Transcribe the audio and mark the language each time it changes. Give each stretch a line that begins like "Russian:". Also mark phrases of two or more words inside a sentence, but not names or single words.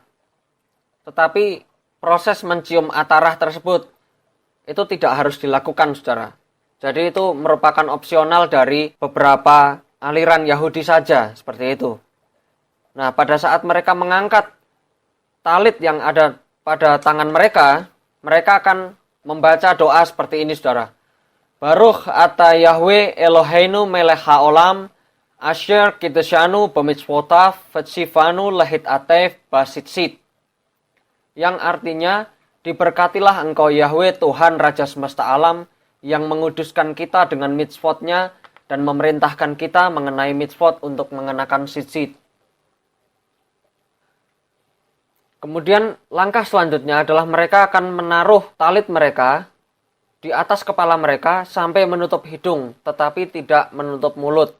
Indonesian: Tetapi proses mencium atarah tersebut itu tidak harus dilakukan, saudara. Jadi itu merupakan opsional dari beberapa aliran Yahudi saja, seperti itu. Nah, pada saat mereka mengangkat talit yang ada pada tangan mereka, mereka akan membaca doa seperti ini, saudara.
Hebrew: ברוך אתה יהוה אלוהינו מלך העולם אשר קדשנו במצוותיו וצוונו להתעטף בציצית.
Indonesian: Yang artinya, diberkatilah engkau Yahweh Tuhan Raja semesta alam yang menguduskan kita dengan mitzvotnya dan memerintahkan kita mengenai mitzvot untuk mengenakan tzitzit. Kemudian langkah selanjutnya adalah mereka akan menaruh talit mereka di atas kepala mereka sampai menutup hidung, tetapi tidak menutup mulut.